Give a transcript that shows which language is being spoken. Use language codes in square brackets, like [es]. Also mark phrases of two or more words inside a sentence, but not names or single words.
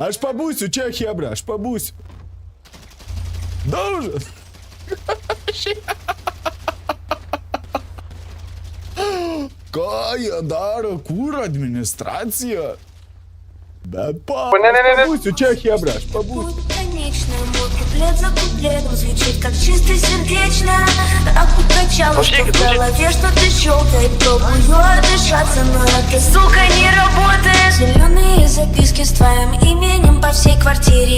[lt] Aš pabūsiu čia, hebra, aš pabūsiu. Daužas. Ką jie daro, kur administracija? Bet pabūsiu čia, hebra, aš пабūsiu. [ru] Мой куплет за куплетом звучит как чисто сердечно. Так укачало, что в голове что-то щелкает. Пробую отдышаться, но это, сука, не работает. Зеленые записки с твоим именем по всей квартире.